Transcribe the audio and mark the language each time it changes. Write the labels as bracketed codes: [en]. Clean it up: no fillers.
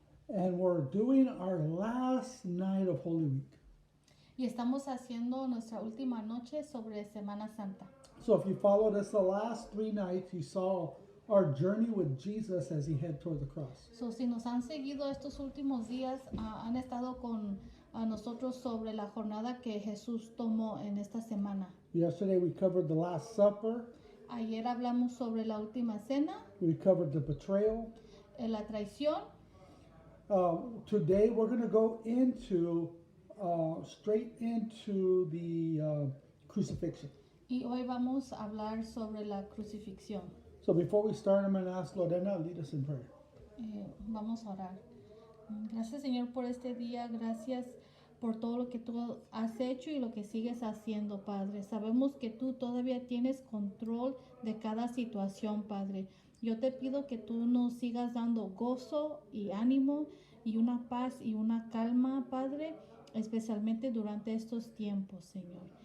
[en] And we're doing our last night of Holy Week. [es] Y estamos haciendo nuestra última noche sobre Semana Santa. [en] So if you followed us the last 3 nights, you saw our journey with Jesus as he head toward the cross. [es] So, si nos han seguido estos últimos días, han estado con nosotros sobre la jornada que Jesús tomó en esta semana. [en] Yesterday we covered the Last Supper. [es] Ayer hablamos sobre la última cena, [en] We covered the betrayal. [es] la traición. [en] Today we're going to go into straight into the crucifixion. [es] Y hoy vamos a hablar sobre la crucifixión. [en] So before we start, I'm going to ask Lorena to lead us in prayer. [es] Vamos a orar. Gracias, Señor, por este día. Gracias por todo lo que tú has hecho y lo que sigues haciendo, Padre. Sabemos que tú todavía tienes control de cada situación, Padre. Yo te pido que tú nos sigas dando gozo y ánimo y una paz y una calma, Padre, especialmente durante estos tiempos, Señor.